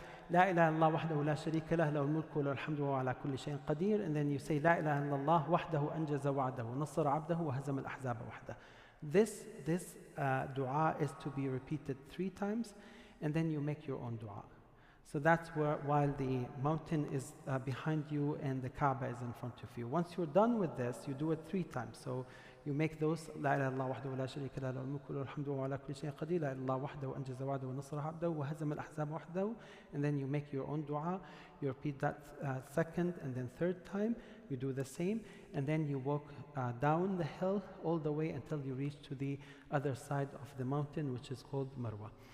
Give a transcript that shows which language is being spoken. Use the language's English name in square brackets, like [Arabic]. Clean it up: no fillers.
[Arabic] لا إله إلا الله وحده لا شريك له له الملك وله الحمد وهو على كل شيء قدير. [English] And then you say [Arabic] لا إله إلا الله وحده أنجز وعده ونصر عبده وهزم الأحزاب وحده. [English] This dua is to be repeated 3 times, and then you make your own dua. So that's where, while the mountain is behind you and the Kaaba is in front of you. Once you're done with this, you do it 3 times. So you make those [Arabic] لا إله إلا الله وحده لا شريك له له الملك وله الحمد وهو على كل شيء قدير. لا إله إلا الله وحده أنجز وعده ونصر عبده وهزم الأحزاب وحده. [English] And then you make your own dua. You repeat that 2nd and then 3rd time. You do the same, and then you walk down the hill all the way until you reach to the other side of the mountain, which is called Marwa.